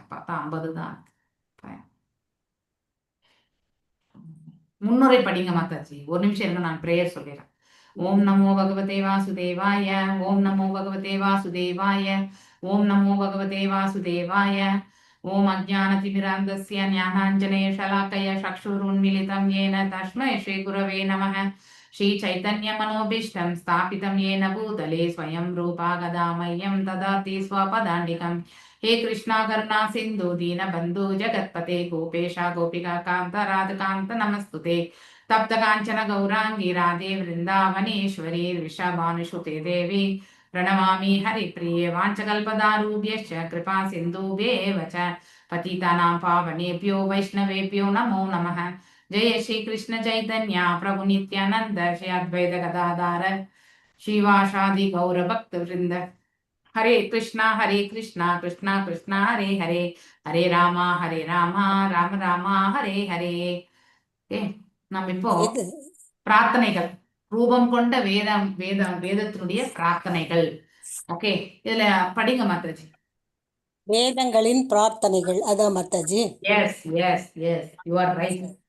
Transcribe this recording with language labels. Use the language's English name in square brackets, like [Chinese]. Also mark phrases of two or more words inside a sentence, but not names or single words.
[Tamil] பார்த்தா 50 தான் இருக்கு. Fine. முன்னுரை படிங்க மாதாஜி. ஒரு நிமிஷம் இருங்க, நான் பிரேயர் சொல்லிடுறேன். [Sanskrit] ओम् नमो भगवते वासुदेवाय. ओम् नमो भगवते वासुदेवाय. ओम् नमो भगवते वासुदेवाय. ओम् अज्ञानतिमिरान्धस्य ज्ञानाञ्जन शलाकया चक्षुरुन्मीलितं येन तस्मै श्रीगुरवे नमः. श्रीचैतन्यमनोभीष्टं स्थापितं येन भूतले स्वयं रूपा गदामह्यं ददाति स्वपदान्तिकं. हे कृष्णा करुणा सिन्धु दीनबन्धु जगत्पते गोपेशा गोपिका कान्त राधकान्त नमस्तुते. तप्त काञ्चन गौराङ्गी राधे वृन्दावनेश्वरी वृषभानुसुते देवी प्रणमामि हरिप्रिये. वाञ्छकल्पदारूभ्यश्च कृपा सिन्धुभ्येव च पतितानां पावनेभ्यो वैष्णवेभ्यो नमो नमः. जय श्री कृष्ण चैतन्य प्रभु नित्यानंद श्री अद्वैत गदाधार शिवासादि गौर भक्त वृंद. हरे कृष्णा कृष्णा कृष्णा हरे हरे, हरे रामा राम रामा हरे हरे. [Tamil] நம்ம இப்போ பிரார்த்தனைகள், ரூபம் கொண்ட வேதத்தினுடைய பிரார்த்தனைகள். ஓகே, இதுல படிங்க மாதாஜி. வேதங்களின் பிரார்த்தனைகள் அதான் மாதாஜி. [English] yes yes yes, you are right.